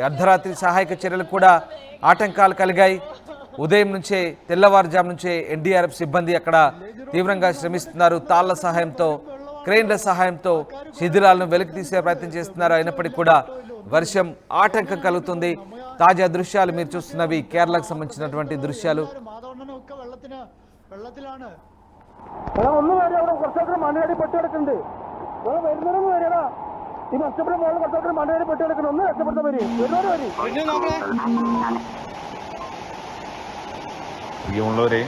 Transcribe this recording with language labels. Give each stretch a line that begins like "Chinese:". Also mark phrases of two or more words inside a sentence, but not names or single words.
Telugu: అర్ధరాత్రి సహాయక చర్యలు కూడా ఆటంకాలు కలిగాయి. ఉదయం నుంచే, తెల్లవారుజాము నుంచే ఎన్డీఆర్ఎఫ్ సిబ్బంది అక్కడ తీవ్రంగా శ్రమిస్తున్నారు. తాళ్ల సహాయంతో, క్రెయిన్ల సహాయంతో శిథిలాలను వెలికి తీసే ప్రయత్నం చేస్తున్నారు. అయినప్పటికీ కూడా వర్షం ఆటంకం కలుగుతుంది. తాజా దృశ్యాలు మీరు చూస్తున్నవి కేరళకు సంబంధించినటువంటి దృశ్యాలు.
Malayalam: മണ്ണടി പൊട്ടിയെടുക്കുന്നുണ്ട്. വരുന്നവരും വരികടാ. ഈ നഷ്ടപ്പെട്ട മോളിൽ കുറച്ചൊക്കെ മണ്ണടി പൊട്ടിയെടുക്കണം. ഒന്ന് രക്ഷപ്പെടുത്താൻ വരും. വരുന്നവര് വരും.